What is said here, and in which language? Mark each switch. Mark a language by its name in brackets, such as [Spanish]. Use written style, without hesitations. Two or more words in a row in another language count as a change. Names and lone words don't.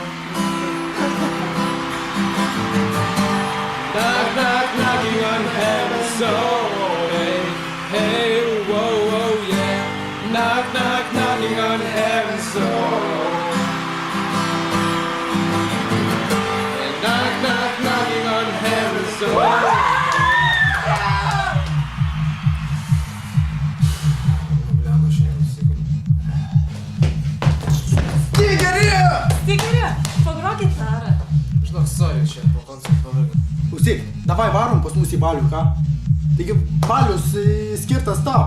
[English] Knock, knock, knocking on heaven's door. Hey, hey, whoa, whoa, yeah. Knock, knock, knocking on heaven's door. And knock, knock, knocking on heaven's door. [Lithuanian] Stigeri, pagrok gitarą. Žinok, sorry, čia po koncerto pavargau. Klausyk, davai varom pas mus į balių, ką? Taigi balius skirtas tau.